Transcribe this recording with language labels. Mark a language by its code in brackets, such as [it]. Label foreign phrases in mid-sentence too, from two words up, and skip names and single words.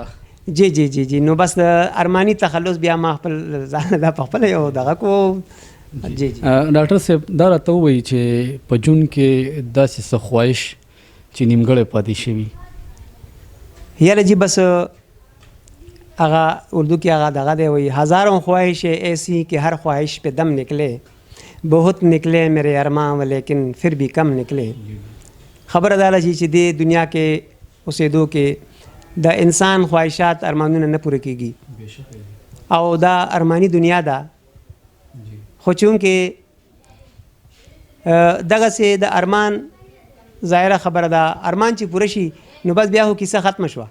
[ps] جی نو بس د ارماني تخلص بیا ما خپل ځان دا په خپله یو دغه کو جی ډاکټر صاحب دا راته ووایي چې په ژوند کې داسې څه خواهش چې نیمګړی پاتې شوي یاره جی بس هغه اردو کې هغه دغه دی وایي [ur] ہزاروں خواہش ایسی کہ ہر خواہش پہ دم نکلے بہت نکلے میرے ارماں لیکن پھر بھی کم نکلے [ps] خبر اداله چې دې دنیا کې اوسېدو کې د انسان خواهشات ارمانونه نه پوره کېږي او دا ارمانی دنیا ده خو چونکې دغسې د ارمان ظاهره خبره ده ارمان چې پوره شي نو بس بیا خو کیسه ختمه شوه